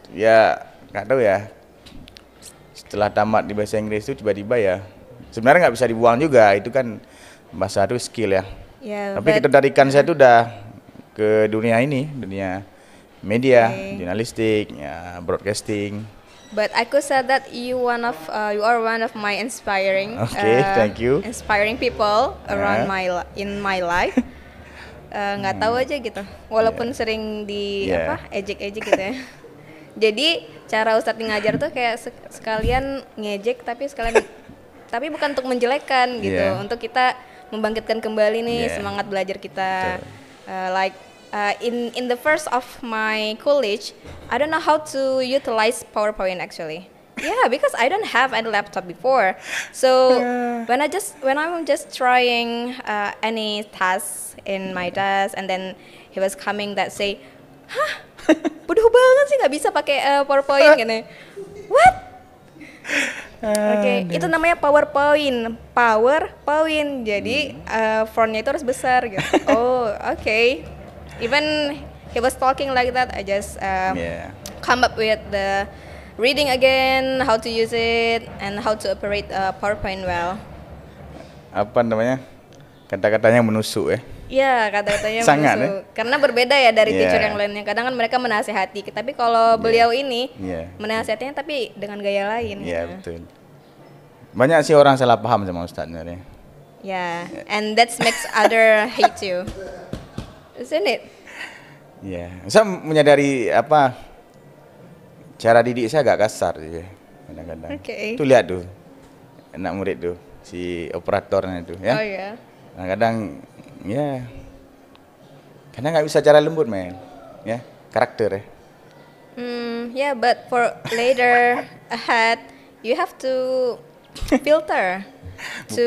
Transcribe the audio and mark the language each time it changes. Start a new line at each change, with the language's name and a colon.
Indonesian: ya nggak tahu ya. Setelah tamat di bahasa Inggris itu tiba-tiba ya sebenarnya nggak bisa dibuang juga. Itu kan bahasa itu skill ya. Ya. Tapi
English: but-
Indonesian: ketertarikan saya itu udah ke dunia ini, dunia media,
English: Okay.
Indonesian: jurnalistik, ya, broadcasting.
English: But I could say that you are one of my inspiring. Okay, thank you. Inspiring people around in my life.
Indonesian: Nggak tahu aja gitu. Walaupun sering di
English: Yeah.
Indonesian: ejek-ejek gitu ya. Jadi cara Ustadz ngajar tuh kayak sekalian ngejek tapi bukan untuk menjelekkan gitu.
English: Yeah.
Indonesian: Untuk kita membangkitkan kembali nih
English: Yeah.
Indonesian: semangat belajar kita. Betul.
English: In the first of my college, I don't know how to utilize PowerPoint actually. Yeah, because I don't have any laptop before. So when I'm just trying any task in my desk, and then he was coming that say,
Indonesian: "Hah, bodoh banget sih nggak bisa pakai PowerPoint gini."
English: What?
Indonesian: Oke, itu namanya PowerPoint. PowerPoint. Jadi fontnya itu harus besar gitu. Oh, oke.
English: Even he was talking like that, I just Yeah. come up with the reading again, how to use it, and how to operate PowerPoint well.
Indonesian: Apa namanya? Kata-katanya menusuk ya. Iya, kata-katanya Sangat, menusuk. Karena berbeda ya dari
English: Yeah.
Indonesian: teacher yang lainnya. Kadang kan mereka menasehati, tapi kalau beliau ini
English: Yeah.
Indonesian: menasehatinya tapi dengan gaya lain. Iya, gitu. betul. Banyak sih orang salah paham sama Ustaz sebenarnya.
English: Yeah, and that makes other hate you, isn't it?
Indonesian: Iya. Saya menyadari apa cara didik saya agak kasar sih kadang-kadang. Oke. Tuh lihat tuh anak murid tuh si operatornya itu ya. Oh ya. Kadang-kadang ya karena nggak bisa cara lembut men ya karakter ya.
English: Yeah, but for later ahead, you have to filter to